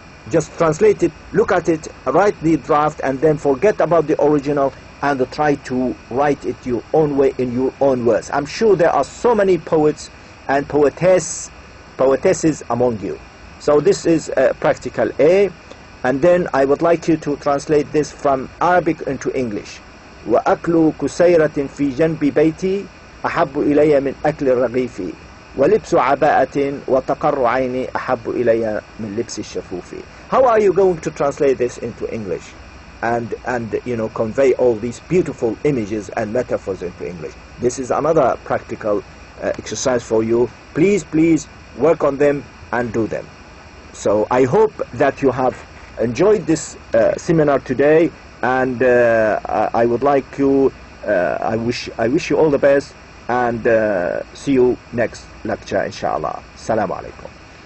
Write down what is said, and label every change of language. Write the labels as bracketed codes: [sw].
[en] Just translate it, look at it, write the draft, and then forget about the original and try to write it your own way in your own words. I'm sure there are so many poets and poetesses among you. So this is practical A, and then I would like you to translate this from Arabic into English. [ar] وأكل كسيرة في جنب بيتي أحب إلي من أكل الرغيف ولبس عباءة وتقر عيني أحب إلي من لبس الشفوف. [en] How are you going to translate this into English and convey all these beautiful images and metaphors into English? This is another practical exercise for you. Please work on them and do them. So I hope that you have enjoyed this seminar today, and I would like you I wish you all the best, and see you next lecture inshallah. Assalamu alaikum.